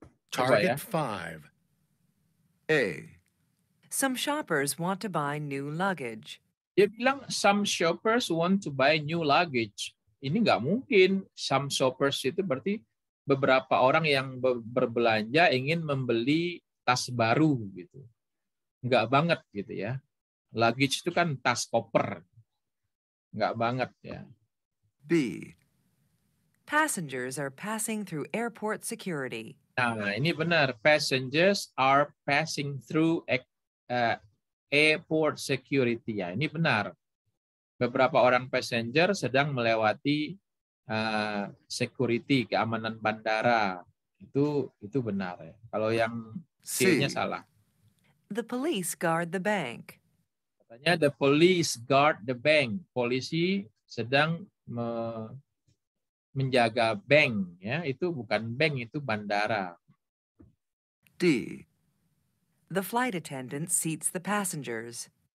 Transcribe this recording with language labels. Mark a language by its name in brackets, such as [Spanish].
[English] Target 5. A. Some shoppers want to buy new luggage. [Indonesian] Dia bilang [English] some shoppers want to buy new luggage. [Indonesian] Ini nggak mungkin. [English] Some shoppers [Indonesian] itu berarti beberapa orang yang berbelanja ingin membeli tas baru gitu. Nggak banget gitu ya. Luggage itu kan tas koper. Nggak banget ya. B. [English] Passengers are passing through airport security. [Indonesian] Nah, ini benar. [English] Passengers are passing through airport security. [Indonesian] Ya, ini benar. Beberapa orang passenger sedang melewati security, keamanan bandara. Itu benar ya. Kalau yang C-nya C. salah. [English] The police guard the bank. [Indonesian] Katanya [English] the police guard the bank. [Indonesian] Polisi sedang menjaga bank, ya. Itu bukan bank, itu bandara. D. [English] The flight attendant seats the passengers.